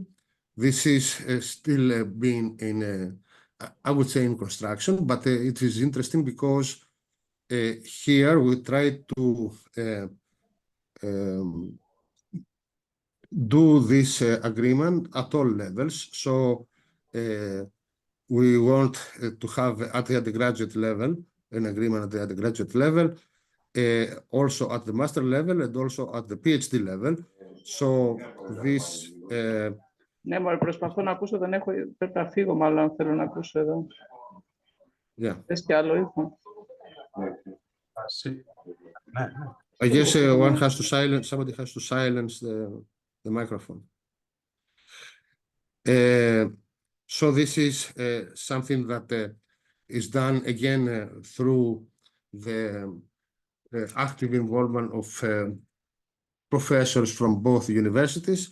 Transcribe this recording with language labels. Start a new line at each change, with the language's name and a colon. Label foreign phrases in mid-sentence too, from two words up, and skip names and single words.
English: This is still being in, I would say, in construction, but it is interesting because here we try to do this agreement at all levels. So we want to have at the undergraduate level an agreement at the undergraduate level, also at the master level and also at the PhD level. So this.
Greek: Ναι, μωρέ, προσπαθώ να ακούσω, δεν έχω, πρέπει να φύγω μάλλον αν θέλω να ακούσω εδώ.
English: Yeah.
Greek: Θες και άλλο ήχο.
English: I guess one has to silence, somebody has to silence the microphone. So this is something that is done again through the active involvement of professors from both universities.